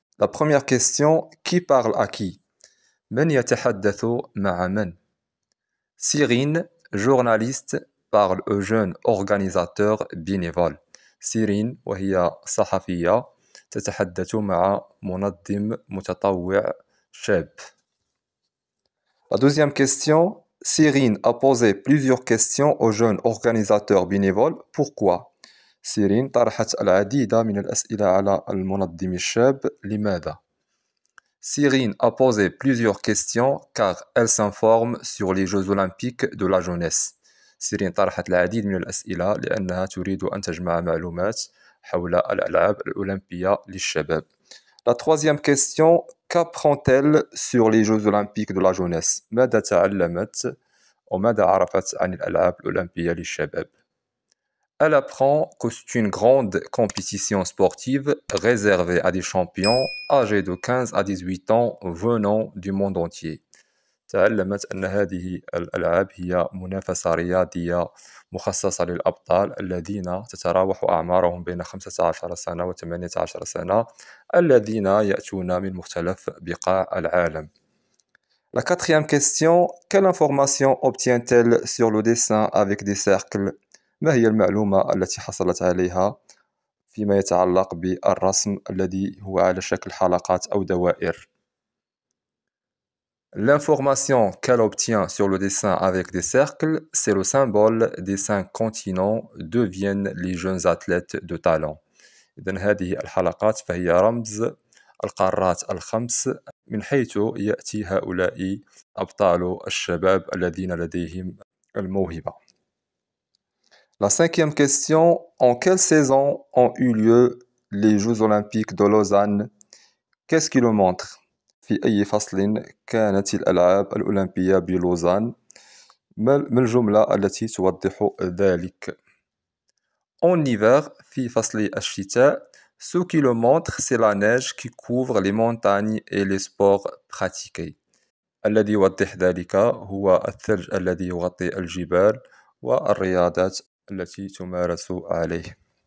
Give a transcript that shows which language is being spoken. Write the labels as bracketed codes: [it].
[fr] La première question, qui parle à qui؟ [ar] من يتحدث مع من؟ [fr] Cyrine, journaliste, parle aux jeunes organisateurs bénévoles. [ar] سيرين وهي صحفية تتحدث مع منظم متطوع شاب. [fr] La deuxième question, Cyrine a posé plusieurs questions aux jeunes organisateurs bénévoles. Pourquoi؟ [ar] سيرين طرحت العديد من الأسئلة على المنظم الشاب. لماذا؟ [fr] Cyrine a posé plusieurs questions car elle s'informe sur les Jeux olympiques de la jeunesse. [ar] سيرين طرحت العديد من الأسئلة لأنها تريد أن تجمع معلومات حول الألعاب الأولمبية للشباب. [fr] La troisième question, qu'apprend-elle sur les Jeux olympiques de la jeunesse؟ [ar] ماذا تعلمت وماذا عرفت عن الألعاب الأولمبية للشباب؟ [fr] Elle apprend que c'est une grande compétition sportive réservée à des champions âgés de 15 à 18 ans venant du monde entier. [ar] تعلمت أن هذه الألعاب هي منافسة رياضية مخصصة للأبطال الذين تتراوح أعمارهم بين 15 سنة و 18 سنة الذين يأتون من مختلف بقاع العالم. [fr] La quatrième question, quelle information obtient-elle sur le dessin avec des cercles؟ [ar] ما هي المعلومة التي حصلت عليها فيما يتعلق بالرسم الذي هو على شكل حلقات أو دوائر؟ [fr] L'information qu'elle obtient sur le dessin avec des cercles, c'est le symbole des 5 continents deviennent les jeunes athlètes de talent. [ar] إذن هذه الحلقات فهي رمز القارات الخمس من حيث يأتي هؤلاء أبطال الشباب الذين لديهم الموهبة. [fr] La cinquième question, en quelle saison ont eu lieu les Jeux Olympiques de Lausanne? Qu'est-ce qui le montre؟ [ar] في أي فصل كانت الألعاب الأولمبية بلوزان؟ ما الجملة التي توضح ذلك؟ [fr] En hiver, [ar] في فصل الشتاء, [fr] ce qui le montre, c'est la neige qui couvre les montagnes et les sports pratiqués. [ar] الذي يوضح ذلك هو الثلج الذي يغطي الجبال والرياضات التي تمارس عليه.